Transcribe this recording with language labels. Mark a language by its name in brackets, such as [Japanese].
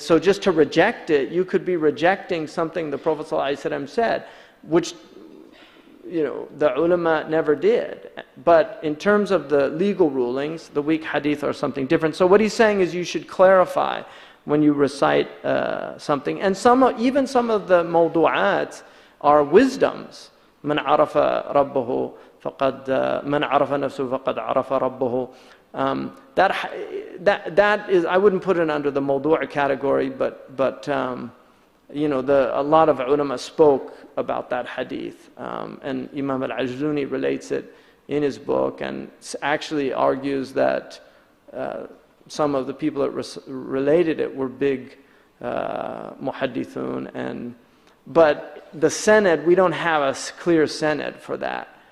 [English] So just to reject it, you could be rejecting something the Prophet ﷺ said, which the ulama never did. But in terms of the legal rulings, the weak hadith are something different. So what he's saying is you should clarify when you recite something. And even some of the mawdu'at are wisdoms. [Arabic] من عرف ربه فقد من عرف نفسه فقد عرف ربه. [English] That is, I wouldn't put it under the mawdu' category, but a lot of ulama spoke about that hadith, and Imam al-Ajluni relates it in his book and actually argues that some of the people that related it were big muhaddithun, but the sanad, we don't have a clear sanad for that.